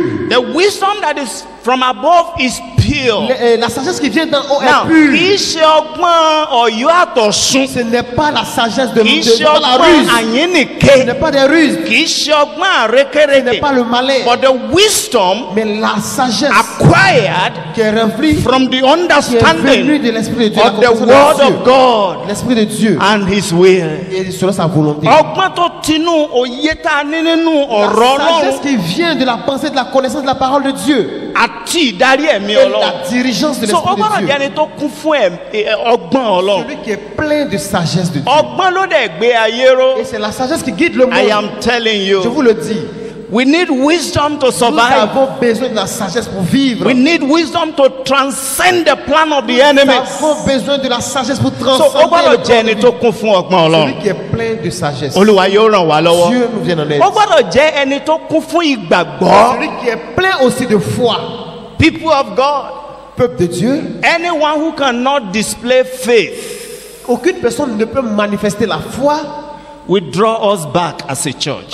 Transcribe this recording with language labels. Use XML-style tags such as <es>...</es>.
<en>The wisdom that is from above is pure.</en> <fr>La sagesse qui vient d'en haut est pure.</fr> <yo>Kì í ṣe ọgbọ́n Ọ̀yọ́ àtọ̀sún.</yo> <fr>Ce n'est pas la sagesse de</fr> <yo>kì í ṣe ọgbọ́n àyínnìke.</yo> <fr>Ce n'est pas des ruses.</fr> <yo>Kì í ṣe ọgbọ́n àrékérekè.</yo> <fr>Ce n'est pas le malais.</fr> <en>But the wisdom</en> <fr>mais la sagesse</fr> <en>acquired</en> <fr>qui est remplie</fr> <en>from the understanding</en> <fr>de l'esprit de Dieu,</fr> <en>of the word of God,</en> <fr>l'esprit de Dieu</fr> <en>and His will.</en> <fr>Et selon sa volonté.</fr> <yo>Ọgbọ́n tó tinú òye tá a ní nínú ọ̀rọ̀ Ọlọ́run.</yo> <fr>La sagesse qui vient de la pensée, de la connaissance de la parole de Dieu.</fr> <yo>Àti ìdarí ẹ̀mí Ọlọ́run.</yo> <fr>La dirigeance de l'esprit de Dieu.</fr> <yo>So ọgbọ́n jẹ́ ẹni tó kún fún ọgbọ́n Ọlọ́run.</yo> <fr>Celui qui est plein de sagesse de Dieu.</fr> <yo>Ọgbọ́n ló dẹ̀ gbé ayé ró.</yo> <fr>Et c'est la sagesse qui guide le monde.</fr> <en>I am telling you.</en> <fr>Je vous le dis.</fr> <en>We need wisdom to survive.</en> <fr>Nous avons besoin de la sagesse pour vivre.</fr> <en>We need wisdom to transcend the plan of the enemy.</en> <fr>Nous avons besoin de la sagesse pour transcender.</fr> <yo>So ọgbọ́n jẹ́ ẹni tó kún fún ọgbọ́n Ọlọ́run.</yo> <fr>Celui qui est plein de sagesse.</fr> <yo>Olúwa yóò ràn wá lọ́wọ́.</yo> <fr>Dieu nous vient en aide.</fr> <yo>Ọgbọ́n jẹ́ ẹni tó kún fún ìgbàgbọ́.</yo> <fr>Celui qui est plein aussi de foi.</fr> <en>People of God.</en> <fr>Peuple de Dieu.</fr> <en>Anyone who cannot display faith.</en> <fr>Aucune personne ne peut manifester la foi.</fr> <en>We draw us back as a church.</en>